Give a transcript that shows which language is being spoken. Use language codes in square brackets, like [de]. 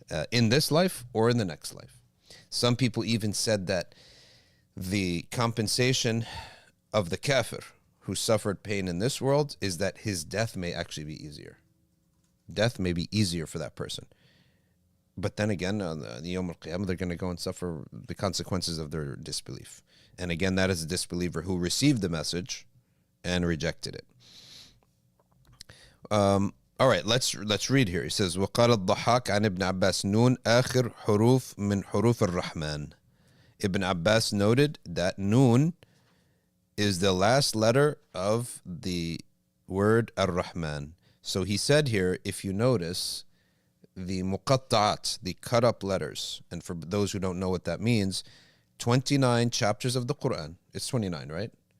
[en] In this life or in the next life. Some people even said that the compensation of the kafir who suffered pain in this world is that his death may actually be easier. Death may be easier for that person. But then again, on the Yawm al-Qiyamah, they're going to go and suffer the consequences of their disbelief. And again, that is a disbeliever who received the message and rejected it. All right, let's read here. He says, [ar] وقال الضحاك عن ابن عباس نون آخر حروف من حروف الرحمن. [en] Ibn Abbas noted that noon is the last letter of the word ar-Rahman. So he said here, if you notice, the muqatta'at, the cut up letters, and for those who don't know what that means, 29 chapters of the Quran. It's 29, right?